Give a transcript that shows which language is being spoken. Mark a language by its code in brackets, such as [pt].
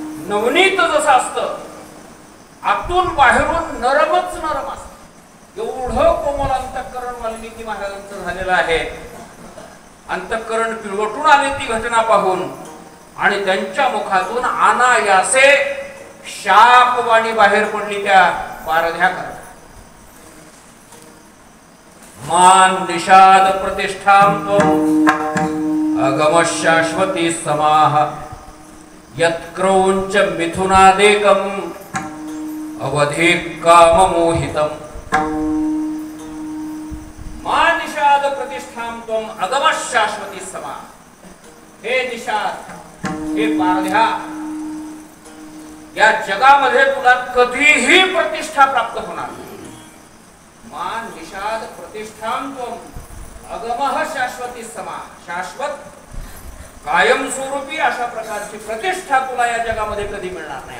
[mr] नवनीत जसं असतं आतून बाहेरून नरमच नरम असतं, एवढं कोमल अंतःकरण वाल्मिकी महाराजांचं झालेलं आहे. अंतःकरण पिळवटून आले ती घटना पाहून आणि त्यांच्या मुखातून अनायासे शापवाणी बाहेर पडली त्या पारध्या करता. [sa] मान निषाद प्रतिष्ठां त्वं अगम शाश्वती समाह यत्क्रौंच मिथुनादेकं अवधि काममोहितम्. मान निषाद प्रतिष्ठां त्वं अगम शाश्वती समाह. [mr] हे निषाद, हे पारध्या, या जगामध्ये तुला कधीही प्रतिष्ठा प्राप्त होणार नाही. [sa] मान निषाद प्रतिष्ठां त्वं अगमः शाश्वती समा. [mr] शाश्वत कायमस्वरूपी अशा प्रकारची प्रतिष्ठा तुला या जगामध्ये कधी मिळणार नाही.